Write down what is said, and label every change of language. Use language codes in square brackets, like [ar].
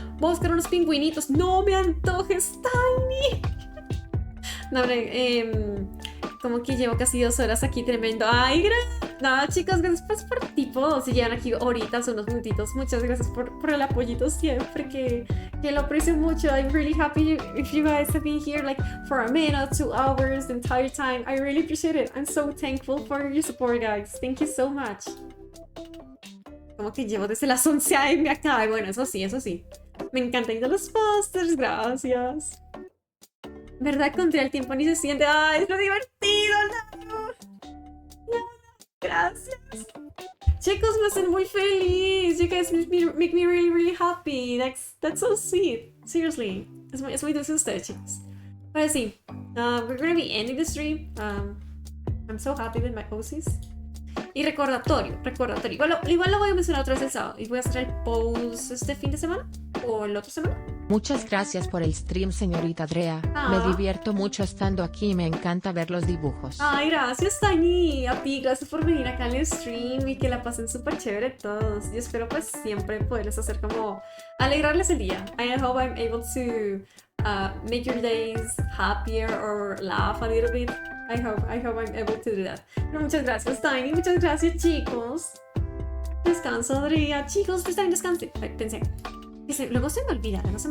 [es] Voy a buscar unos pingüinitos. No me antojes, Tiny. No, hombre, como que llevo casi 2 horas aquí, tremendo. Ay, no, chicos, gracias por tipo. Si llegan aquí horitas, unos minutitos. Muchas gracias por el apoyito siempre, que lo aprecio mucho. [en] I'm really happy if you guys have been here like for a minute, 2 hours, the entire time. I really appreciate it. I'm so thankful for your support, guys. Thank you so much. [es] Como que llevo desde las 11 AM acá. Y bueno, eso sí. Me encantan los posters, gracias. ¿Verdad? Contra el tiempo ni se siente. ¡Ay, es lo divertido! No, gracias. Chicos, me hacen muy feliz. [en] You guys make me really, really happy. That's so sweet. Seriously. [es] Es muy dulce ustedes, chicos. Pero sí, [en] we're gonna be ending the stream. I'm so happy with my OCs. [es] Y recordatorio. Igual lo voy a mencionar otra vez el sábado. Y voy a hacer el post este fin de semana. O el otro semana. Muchas gracias por el stream, señorita Andrea. Me divierto mucho estando aquí y me encanta ver los dibujos. Ay, gracias, Tani. A ti, gracias por venir acá al stream y que la pasen súper chévere todos. Y espero pues siempre poderles hacer como alegrarles el día. [en] I hope I'm able to make your days happier or laugh a little bit. I hope I'm able to do that. [es] Pero muchas gracias, Tiny. Muchas gracias, chicos. Descanso, Andrea. Chicos, pues también descansen. Pensé. Luego se me olvida.